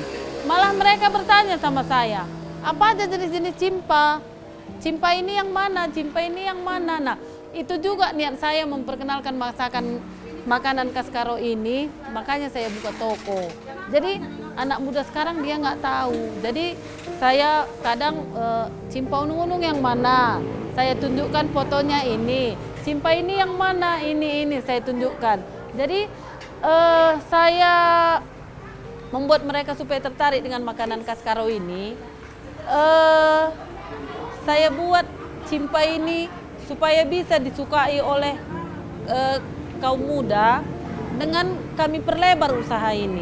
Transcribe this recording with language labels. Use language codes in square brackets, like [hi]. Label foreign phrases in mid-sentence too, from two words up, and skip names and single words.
[id] Malah mereka bertanya sama saya, apa aja jenis-jenis cimpa? Cimpa ini yang mana? Cimpa ini yang mana? Nah, itu juga niat saya memperkenalkan makanan khas Karo ini, makanya saya buka toko. Jadi anak muda sekarang dia nggak tahu. Jadi saya kadang cimpa unung-unung yang mana, saya tunjukkan fotonya ini. Cimpa ini yang mana, ini saya tunjukkan. Jadi saya membuat mereka supaya tertarik dengan makanan khas Karo ini. Saya buat cimpa ini supaya bisa disukai oleh kaum muda dengan kami perlebar usaha ini.